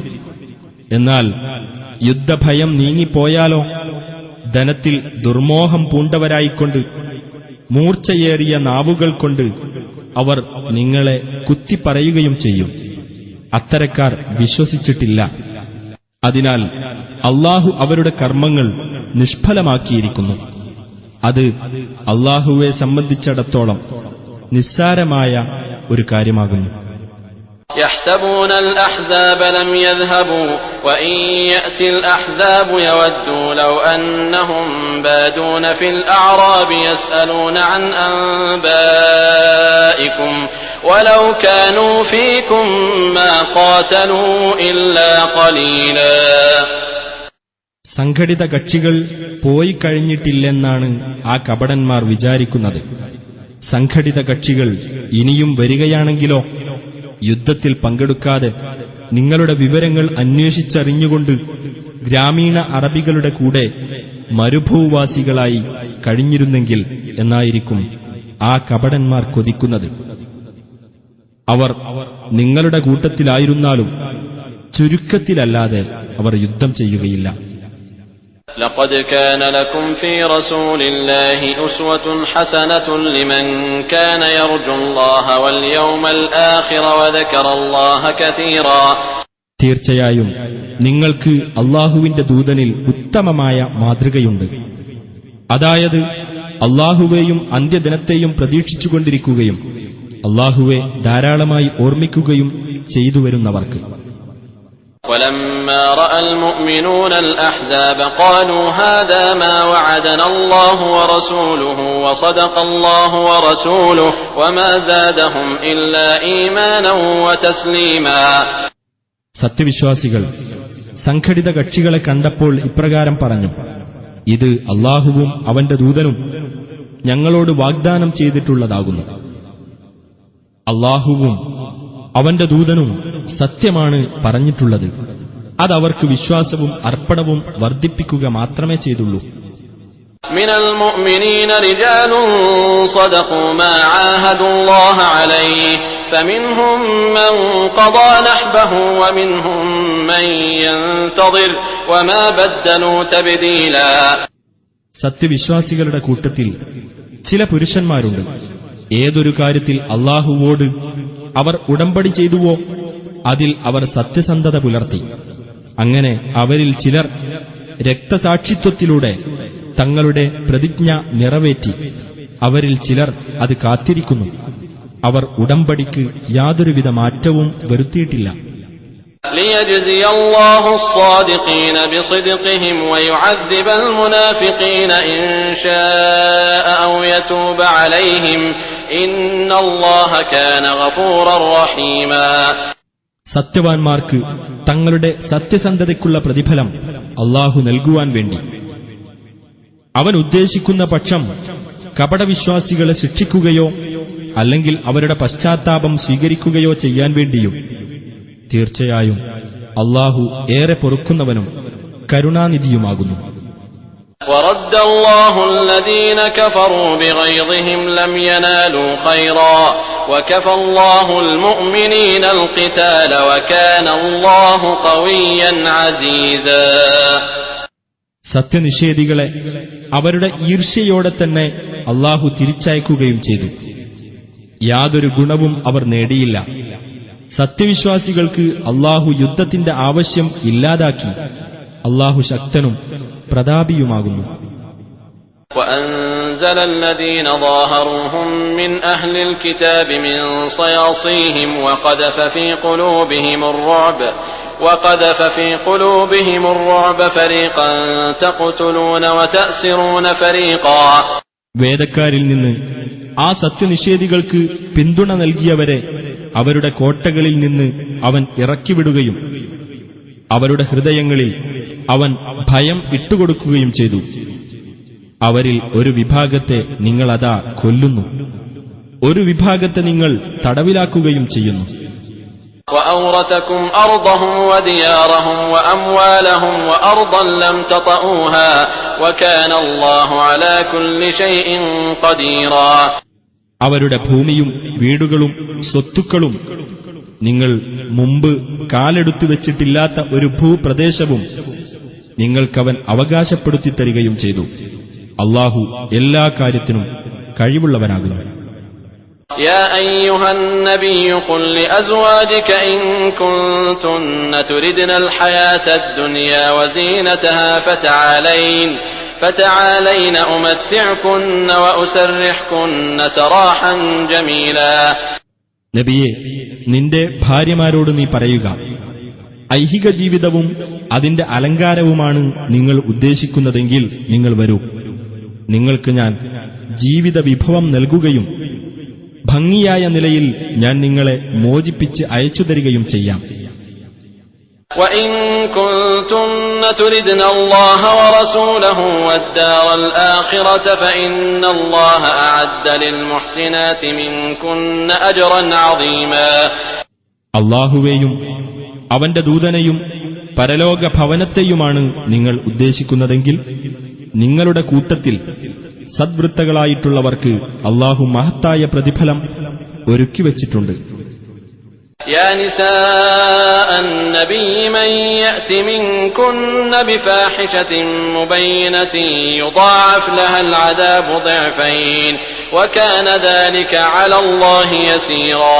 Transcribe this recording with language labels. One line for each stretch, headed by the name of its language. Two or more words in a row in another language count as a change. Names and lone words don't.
Malayalam: എന്നാൽ യുദ്ധഭയം നീങ്ങിപ്പോയാലോ ധനത്തിൽ ദുർമോഹം പൂണ്ടവരായിക്കൊണ്ട് മൂർച്ചയേറിയ നാവുകൾ കൊണ്ട് അവർ നിങ്ങളെ കുത്തിപ്പറയുകയും ചെയ്യും. അത്തരക്കാർ വിശ്വസിച്ചിട്ടില്ല. അതിനാൽ അല്ലാഹു അവരുടെ കർമ്മങ്ങൾ നിഷ്ഫലമാക്കിയിരിക്കുന്നു. അത് അല്ലാഹുവെ സംബന്ധിച്ചിടത്തോളം നിസ്സാരമായ ഒരു കാര്യമാകുന്നു.
Arabic: يحسبون الأحزاب لم يذهبوا وإن يأتي الأحزاب يودوا لو أنهم بادون في الأعراب يسألون عن أنبائكم ولو كانوا فيكم ما قاتلوا إلا قليلا.
Malayalam: സംഘടിത കക്ഷികൾ പോയി കഴിഞ്ഞിട്ടില്ലെന്നാണ് ആ കപടന്മാർ വിചാരിക്കുന്നത്. സംഘടിത കക്ഷികൾ ഇനിയും വരികയാണെങ്കിലോ യുദ്ധത്തിൽ പങ്കെടുക്കാതെ നിങ്ങളുടെ വിവരങ്ങൾ അന്വേഷിച്ചറിഞ്ഞുകൊണ്ട് ഗ്രാമീണ അറബികളുടെ കൂടെ മരുഭൂവാസികളായി കഴിഞ്ഞിരുന്നെങ്കിൽ എന്നായിരിക്കും ആ കപടന്മാർ കൊതിക്കുന്നത്. അവർ നിങ്ങളുടെ കൂട്ടത്തിലായിരുന്നാലും ചുരുക്കത്തിലല്ലാതെ അവർ യുദ്ധം ചെയ്യുകയില്ല.
Arabic: لقد كان لكم في رسول الله أسوة حسنة لمن كان يرجو الله واليوم الآخر وذكر الله كثيرا.
Malayalam: തീർച്ചയായും നിങ്ങൾക്ക് അല്ലാഹുവിന്റെ ദൂതനിൽ ഉത്തമമായ മാതൃകയുണ്ട്. അതായത് അല്ലാഹുവേയും അന്ത്യദിനത്തെയും പ്രതീക്ഷിച്ചുകൊണ്ടിരിക്കുകയും അല്ലാഹുവെ ധാരാളമായി ഓർമ്മിക്കുകയും ചെയ്തുവരുന്നവർക്ക്.
Arabic: ولما رأى المؤمنون الأحزاب قالوا هذا ما وعدنا الله ورسوله وصدق الله ورسوله وما زادهم إلا إيمانا وتسليما.
Malayalam: സത്യവിശ്വാസികൾ സംഘടിത കക്ഷികളെ കണ്ടപ്പോൾ ഇപ്രകാരം പറഞ്ഞു, ഇത് അല്ലാഹുവും അവന്റെ ദൂതനും ഞങ്ങളോട് വാഗ്ദാനം ചെയ്തിട്ടുള്ളതാകുന്നു. അല്ലാഹുവും അവന്റെ ദൂതനും സത്യമാണ് പറഞ്ഞിട്ടുള്ളത്. അതവർക്ക് വിശ്വാസവും അർപ്പണവും വർദ്ധിപ്പിക്കുക മാത്രമേ ചെയ്തുള്ളൂ.
Arabic: من المؤمنين رجال صدقوا ما عاهدوا الله عليه فمنهم من قضى نحبه ومنهم من ينتظر وما بدلوا تبديلا.
Malayalam: സത്യവിശ്വാസികളുടെ കൂട്ടത്തിൽ ചില പുരുഷന്മാരുണ്ട്. ഏതൊരു കാര്യത്തിൽ അല്ലാഹുവോട് അവർ ഉടമ്പടി ചെയ്തുവോ അതിൽ അവർ സത്യസന്ധത പുലർത്തി. അങ്ങനെ അവരിൽ ചിലർ രക്തസാക്ഷിത്വത്തിലൂടെ തങ്ങളുടെ പ്രതിജ്ഞ നിറവേറ്റി. അവരിൽ ചിലർ അത് കാത്തിരിക്കുന്നു. അവർ ഉടമ്പടിക്ക് യാതൊരുവിധ മാറ്റവും വരുത്തിയിട്ടില്ല.
Arabic: ليجزي الله الصادقين بصدقهم ويعذب المنافقين إن شاء أو يتوب عليهم إن الله كان غفورا رحيما.
Malayalam: സത്യവാൻമാർക്ക് തങ്ങളുടെ സത്യസന്ധതയ്ക്കുള്ള പ്രതിഫലം അല്ലാഹു നൽകുവാൻ വേണ്ടി അവൻ ഉദ്ദേശിക്കുന്ന പക്ഷം കപടവിശ്വാസികളെ ശിക്ഷിക്കുകയോ അല്ലെങ്കിൽ അവരുടെ പശ്ചാത്താപം സ്വീകരിക്കുകയോ ചെയ്യാൻ വേണ്ടിയും തീർച്ചയായും അല്ലാഹു ഏറെ പൊറുക്കുന്നവനും കരുണാനിധിയുമാകുന്നു.
Arabic: ورد الله الذين كفروا بغيظهم لم ينالوا خيرا وكفى الله المؤمنين القتال وكان الله قويا عزيزا.
Malayalam: സത്യനിഷേധികളെ അവരുടെ ഈർഷ്യയോടെ തന്നെ അല്ലാഹു തിരിച്ചയക്കുകയും ചെയ്തു. യാതൊരു ഗുണവും അവർ നേടിയില്ല. സത്യവിശ്വാസികൾക്ക് അല്ലാഹു യുദ്ധത്തിന്റെ ആവശ്യം ഇല്ലാതാക്കി. അല്ലാഹു ശക്തനും പ്രതാപിയുമാകുന്നു.
Arabic: وأنزل الذين ظاهروهم من أهل الكتاب من صياصيهم وقذف في قلوبهم الرعب فريقا تقتلون وتأسرون فريقا.
Malayalam: വേദക്കാരിൽ നിന്ന് ആ സത്യനിഷേധികൾക്ക് പിന്തുണ നൽകിയവരെ അവരുടെ കോട്ടകളിൽ നിന്ന് അവൻ ഇറക്കിവിടുകയും അവരുടെ ഹൃദയങ്ങളിൽ അവൻ ഭയം ഇട്ടുകൊടുക്കുകയും ചെയ്തു. അവരിൽ ഒരു വിഭാഗത്തെ നിങ്ങളതാ കൊല്ലുന്നു, ഒരു വിഭാഗത്തെ നിങ്ങൾ തടവിലാക്കുകയും ചെയ്യുന്നു.
Arabic: وأورثكم أرضهم وديارهم وأموالهم وأرضا لم تطئوها وكان الله على كل شيء قديرا.
Malayalam: അവരുടെ ഭൂമിയും വീടുകളും സ്വത്തുക്കളും നിങ്ങൾ മുമ്പ് കാലെടുത്തു വെച്ചിട്ടില്ലാത്ത ഒരു ഭൂപ്രദേശവും നിങ്ങൾക്കവൻ അവകാശപ്പെടുത്തി തരികയും ചെയ്തു. അല്ലാഹു എല്ലാ കാര്യത്തിനും കഴിവുള്ളവനാകുന്നു.
Arabic: يا أيها النبي قل لأزواجك إن كنتن تردن الحياة الدنيا وزينتها فتعالين أمتعكن وأسرحكن سراحا جميلا.
Malayalam: നബിയെ, നിന്റെ ഭാര്യമാരോട് നീ പറയുക, ഐഹിക ജീവിതവും അതിന്റെ അലങ്കാരവുമാണ് നിങ്ങൾ ഉദ്ദേശിക്കുന്നതെങ്കിൽ നിങ്ങൾ വരൂ. നിങ്ങൾക്ക് ഞാൻ ജീവിത വിഭവം നൽകുകയും ഭംഗിയായ നിലയിൽ ഞാൻ നിങ്ങളെ മോചിപ്പിച്ച് അയച്ചു തരികയും ചെയ്യാം.
Arabic: وَإِن كُنتُنَّ تُرِدْنَ اللَّهَ وَرَسُولَهُ وَالدَّارَ الْآخِرَةَ فَإِنَّ اللَّهَ أَعَدَّ لِلْمُحْسِنَاتِ مِنكُنَّ أَجْرًا عَظِيمًا.
Malayalam: അല്ലാഹുവേയും അവന്റെ ദൂതനെയും പരലോക ഭവനത്തെയുമാണ് നിങ്ങൾ ഉദ്ദേശിക്കുന്നതെങ്കിൽ നിങ്ങളുടെ കൂട്ടത്തിൽ സദ്വൃത്തകളായിട്ടുള്ളവർക്ക് അല്ലാഹു മഹത്തായ പ്രതിഫലം ഒരുക്കിവച്ചിട്ടുണ്ട്.
Arabic: يا نساء النبي من يأت منكن بفاحشة مبينة يضاعف لها العذاب ضعفين وكان ذلك على الله يسيرا.